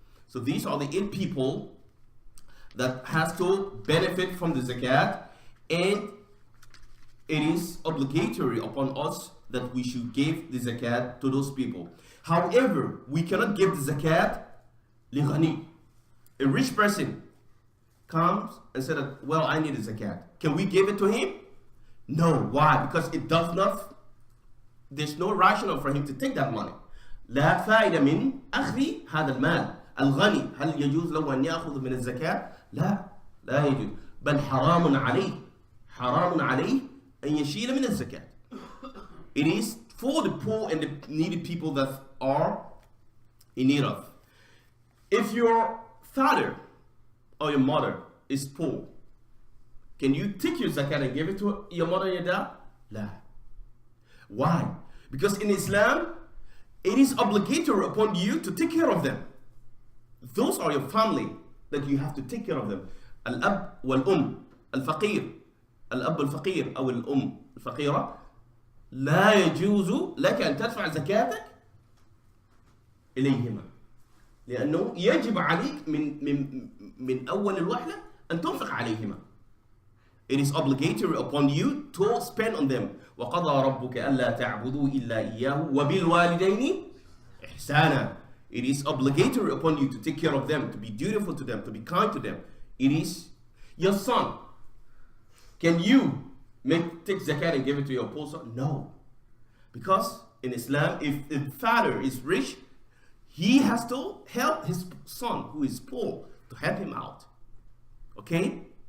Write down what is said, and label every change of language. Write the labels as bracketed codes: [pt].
[en] So these are the 8 people that has to benefit from the zakat, and it is obligatory upon us that we should give the zakat to those people. However, we cannot give the zakat li ghani. A rich person comes and said, well, I need a zakat. Can we give it to him? No. Why? Because it does not, there's no rationale for him to take that money. [ar] لا فائدة من أخذ هذا المال. الغني هل يجوز له أن يأخذ من الزكاة؟ لا يجوز. بل حرام عليه أن يشيل من الزكاة. [en] It is for the poor and the needy people that are in need of. If your father or your mother is poor, can you take your zakat and give it to your mother and your dad? [ar] لا. [en] Why? Because in Islam, it is obligatory upon you to take care of them. Those are your family that you have to take care of them. [ar] الأب والأم الفقير الأب الفقير أو الأم الفقيرة لا يجوز لك أن تدفع زكاتك إليهما لأنه يجب عليك من أول الوهلة أن تنفق عليهما. [en] It is obligatory upon you to spend on them. [ar] وقضى ربك ألا تعبدوا إلا إياه وبالوالدين إحسانا. [en] It is obligatory upon you to take care of them, to be dutiful to them, to be kind to them. It is your son. Can you take zakat and give it to your poor son? No. Because in Islam, if the father is rich, he has to help his son who is poor to help him out. Okay?